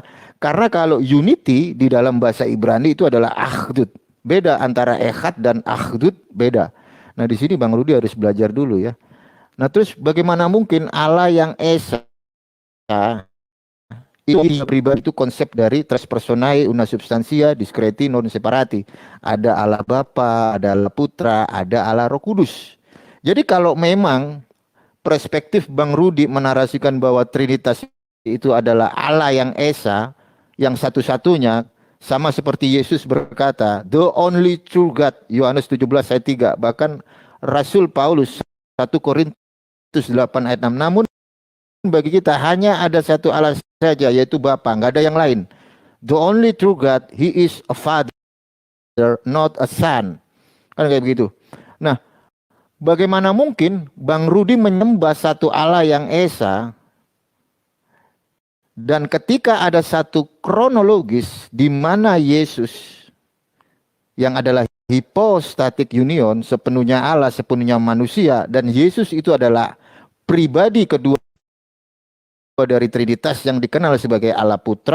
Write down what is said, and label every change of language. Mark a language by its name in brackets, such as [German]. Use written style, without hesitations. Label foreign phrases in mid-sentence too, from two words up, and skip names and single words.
[Indonesian] Karena kalau unity di dalam bahasa Ibrani itu adalah akhdud. Beda antara echad dan akhdud, beda. Nah di sini Bang Rudi harus belajar dulu ya. Nah terus bagaimana mungkin Allah yang Esa itu pribadi itu konsep dari [Latin] tres personae una substantia discreti non separati. [Indonesian] Ada Allah Bapa, ada Allah Putra, ada Allah Roh Kudus. Jadi kalau memang perspektif Bang Rudi menarasikan bahwa Trinitas itu adalah Allah yang Esa, yang satu-satunya, sama seperti Yesus berkata, [English] the only true God, [Indonesian] Yohanes 17 ayat 3. Bahkan Rasul Paulus 1 Korintus 8 ayat 6. Namun bagi kita hanya ada satu Allah saja, yaitu Bapa, nggak ada yang lain. [English] The only true God, He is a Father, not a Son. [Indonesian] Kan kayak begitu. Nah, bagaimana mungkin Bang Rudi menyembah satu Allah yang Esa, dan ketika ada satu kronologis di mana Yesus yang adalah [English] hypostatic union, [Indonesian] sepenuhnya Allah, sepenuhnya manusia, dan Yesus itu adalah pribadi kedua dari Trinitas yang dikenal sebagai Allah Putra.